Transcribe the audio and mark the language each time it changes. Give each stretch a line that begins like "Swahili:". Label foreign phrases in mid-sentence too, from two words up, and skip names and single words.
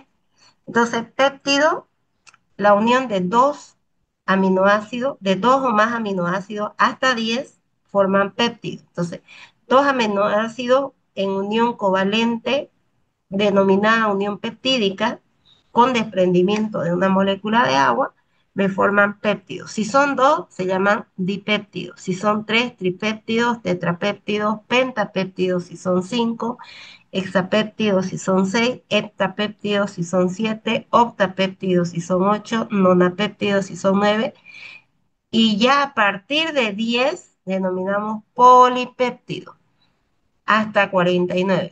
Spanish: Entonces, péptido, la unión de dos aminoácidos, de dos o más aminoácidos hasta 10 forman péptido. Entonces, dos aminoácidos en unión covalente, denominada unión peptídica, con desprendimiento de una molécula de agua, me forman péptidos. Si son dos, se llaman dipéptidos. Si son tres, tripéptidos, tetrapéptidos, pentapéptidos, si son cinco, hexapéptidos si son 6, heptapéptidos si son 7, octapéptidos si son 8, nonapéptidos si son 9, y ya a partir de 10 denominamos polipéptidos hasta 49.